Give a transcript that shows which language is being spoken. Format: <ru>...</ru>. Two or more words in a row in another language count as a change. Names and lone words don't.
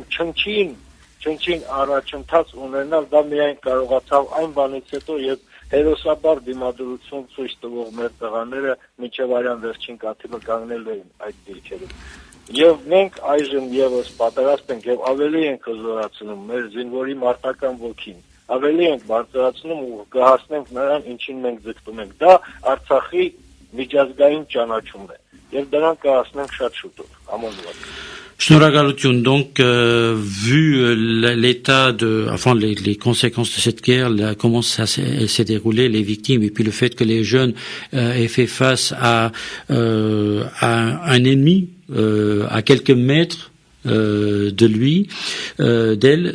<hy>չնչին առաջընթաց ունենալ, դա միայն կարողացավ այն բանից հետո, երբ հերոսաբար դիմադրություն ցույց տվող մեր տղաները մինչև արյան վերջին կաթիլը կանգնել էին այդ դիրքերում։ Եվ մենք այժմ եւս պատրաստ ենք եւ ավելի ենք հզորացնում մեր զինվորի մարտական ոգին, ավելի ենք բարձրացնում ու կհասնենք նրան, ինչին մենք ձգտում ենք։ Դա Արցախի միջազգային ճանաչումն է եւ դրան կհասնենք շատ շուտով, ամոնուած։</hy> <fr>Шнуракалутюн, donc vu l'état les conséquences de cette guerre, comment elle s'est déroulée, les victimes, et puis le fait que les jeunes aient fait face à un ennemi à quelques mètres de lui, d'elle.</fr>